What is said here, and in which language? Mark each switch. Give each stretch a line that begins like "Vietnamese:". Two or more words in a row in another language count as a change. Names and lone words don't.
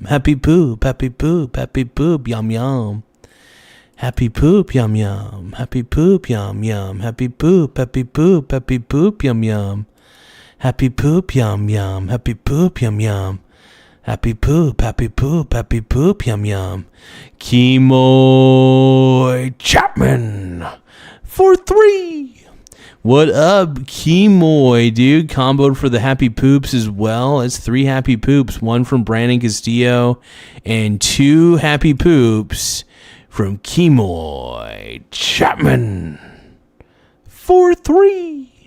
English: Happy poop, happy poop, happy poop, yum, yum. Happy poop, yum, yum. Happy poop, yum, yum. Happy poop, happy poop, happy poop, yum, yum. Happy poop, yum, yum. Happy poop, yum, yum. Happy poop, happy poop, happy poop, yum, yum. Kemoy Chapman for 3. What up, Kemoy, dude? Comboed for the happy poops as well. It's 3 happy poops. 1 from Brandon Castillo and 2 happy poops from Kemoy Chapman for 3.